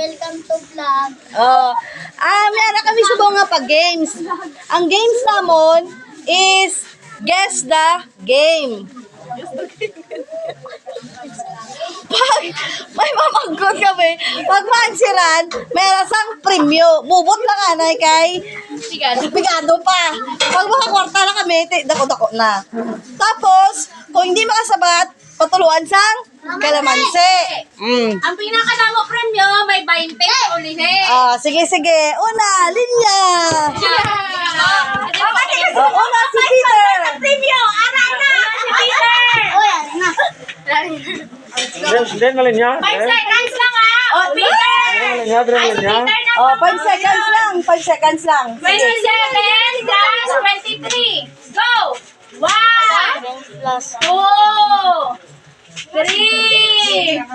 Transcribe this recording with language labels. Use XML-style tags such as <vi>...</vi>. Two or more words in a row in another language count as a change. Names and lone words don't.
<en>welcome to vlog.</en> <hil>Meron kami subong nga pag-games. Ang games namon is guess the game. Pag may mamangkot kami, pag maansiran, meron sang premyo. Bubot na ka na kay Pigado pa. Pag makakwarta na kami, dako-dako na.</hil> <tl>Tapos, kung hindi</tl> <hil>makasabat, patuluan sang kalamansi. Ang pinakadamo premyo, may 20 ulihin. Sige. Una, linya. Una, si Peter. Premyo, ara na! Si Peter! Den na linya.</hil> <en>5 seconds</en> <hil>lang ha! Peter! Den na linya.</hil> <en>5 seconds</en> <hil>lang.</hil> <en>5 seconds</en> <hil>lang.</hil> <en>27 plus 23. Go! 1 plus 2 3 4 5</en>